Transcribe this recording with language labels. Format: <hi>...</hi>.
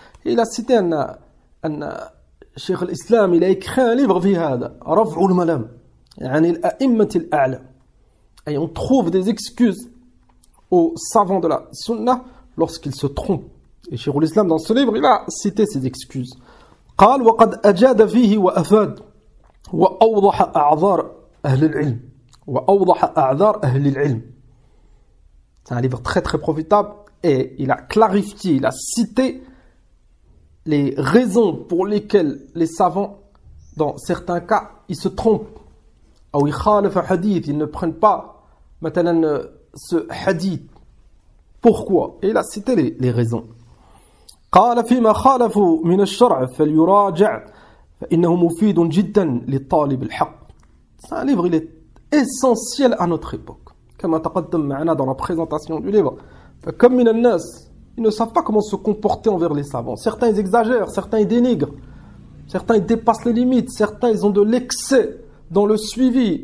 <fr>Et il a cité un Cheikh al-Islam, il a écrit un livre</fr> <ar>في هذا رفع الملام عن الأئمة الأعلام.</ar> <fr>Et on trouve des excuses aux savants de la sunna lorsqu'ils se trompent. Et Cheikh al-Islam dans ce livre, il a cité ces excuses.</fr> <ar>قال وقد أجاد فيه وأفاد وأوضح أعذار أهل العلم وأوضح أعذار أهل العلم.</ar> <fr>C'est un livre très très profitable et il a clarifié, il a cité les raisons pour lesquelles les savants, dans certains cas, ils se trompent. Ou ils khalif un hadith, ils ne prennent pas maintenant ce hadith. Pourquoi? Et il a cité les raisons.</fr> <ar>قال فيما خالفوا من الشرع فليراجع فإنه مفيد جدا لطالب الحق.</ar> <fr>C'est un livre, il est essentiel à notre époque.</fr> <ar>كما تقدم معنا</ar> <fr>dans la présentation du livre.</fr> <ar>فكم من الناس</ar> <fr>ils ne savent pas comment se comporter envers les savants. Certains ils exagèrent, certains ils dénigrent, Certains, ils dépassent les limites. Certains, ils ont de l'excès dans le suivi.</fr>